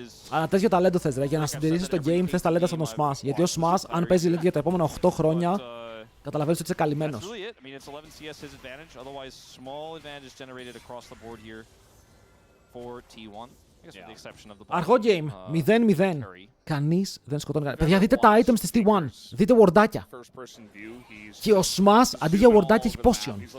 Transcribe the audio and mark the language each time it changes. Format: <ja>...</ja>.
<el>Αλλά τέτοιο ταλέντο θες ρε. Για να συντηρήσεις το game θες ταλέντα σαν τον Smash. Γιατί ο Smash αν παίζει league για τα επόμενα 8 χρόνια Καταλαβαίνεις ότι είσαι καλυμμένος.</el> <en>That's really it. I mean, it's 11 CS his advantage. Otherwise, small advantage generated across the board here for T1. I guess with the exception of the</en> <el>Αρχό game, 0-0. Κανείς δεν σκοτώνει κανένα. Παιδιά, δείτε τα items της T1. Δείτε wardάκια. Και ο Smash αντί για wardάκια έχει potion.</el>